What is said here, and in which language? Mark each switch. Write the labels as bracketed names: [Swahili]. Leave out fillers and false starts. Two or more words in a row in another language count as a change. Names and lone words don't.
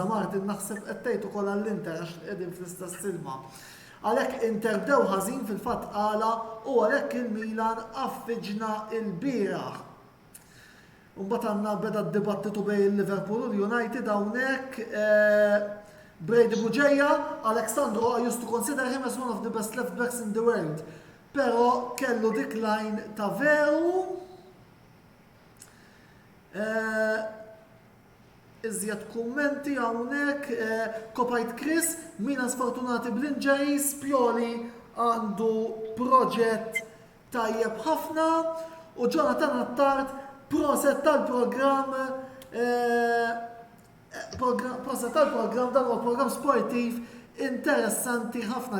[Maltese] Martin naħseb qed tgħid ukoll għall-Inter għax qegħdin fl-istess silma. Għalhekk Inter bdew ħażin fil-fatt qala u għalhekk il-Milan affiġna l-bieraħ. Mbagħad għandna beda d-dibattitu bejn il-Liverpool u l-United hawnhekk Brady Buġeja, Alexandro [English] I used to consider him as one of the best left backs in the world. [Maltese] Però kellu decline ta' veru. Iżjed kummenti hawnhekk Kopajt Chris, Milan sfortunati bl-injuries, Pioli għandu proġett tajjeb ħafna u Jonathan Attard proset tal-programm dan huwa programm sportiv interessanti ħafna.